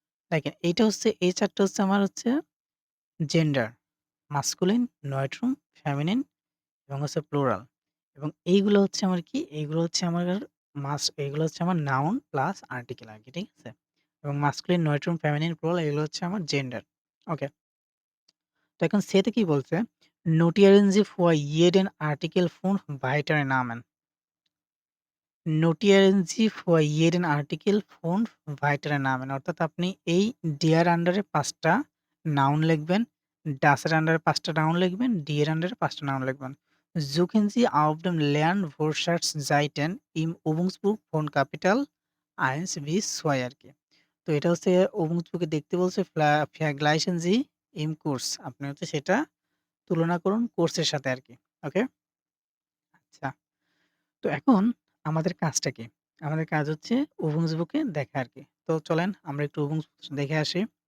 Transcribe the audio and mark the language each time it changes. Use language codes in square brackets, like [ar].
[bn] দেখেন এইটা হচ্ছে এই ৪ টা হচ্ছে আমার হচ্ছে জেন্ডার, মাসকুলিন, নয়ট্রুম, ফেমিনিন এবং হচ্ছে প্লুরাল। এবং এইগুলো হচ্ছে আমার কি? এইগুলো হচ্ছে আমার এইগুলো হচ্ছে আমার নাউন প্লাস আর্টিকেল আরকি। ঠিক আছে? এবং মাসকুলিন, নয়ট্রুম, ফেমিনিন, প্লুরাল এগুলো হচ্ছে আমার জেন্ডার। ওকে। তো এখন সে তে কি বলছে? [de] Notieren Sie vor jeden Artikel 5 weitere Namen. Notieren Sie vor jeden Artikel 5 weitere Namen. [bn] অর্থাৎ আপনি এই der আন্ডারে ৫ টা নাউন লিখবেন, das এর আন্ডারে ৫ টা নাউন লিখবেন, die এর আন্ডারে 5 টা নাউন লিখবেন। [de] Suchen Sie auf dem Lernwortschatz-Seiten im Übungsbuch von Kapitel 1 bis 2 আরকি। [bn] তো এটা হচ্ছে Übungsbuch-এ দেখতে বলছে [de] vergleichen Sie im Kurs। [bn] আপনি হচ্ছে সেটা তুলনা করুন কোর্সের সাথে আরকি। ওকে? আচ্ছা। তো এখন আমাদের কাজটা কি? আমাদের কাজ হচ্ছে Übungsbuch-এ দেখা আরকি। তো চলেন আমরা একটু Übungsbuch দেখে আসি।